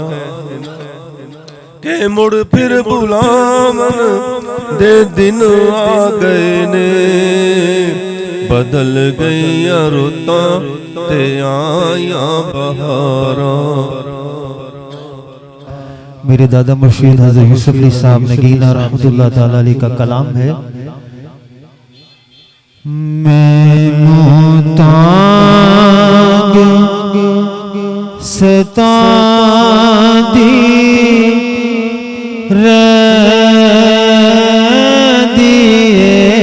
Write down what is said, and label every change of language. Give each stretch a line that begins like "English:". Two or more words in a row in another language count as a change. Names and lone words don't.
Punjabi: کے مڑ فیر بلاون دے دن آ گئے نے، بدل گئیاں رتا تے آیا بہارا.
Urdu: میرے دادا مرشد حضرت یوسف علی صاحب نگینہ
Arabic: رحمة الله تعالى عليه
Urdu: کا کلام ہے.
Punjabi: میں محتاج ستا دی دیے,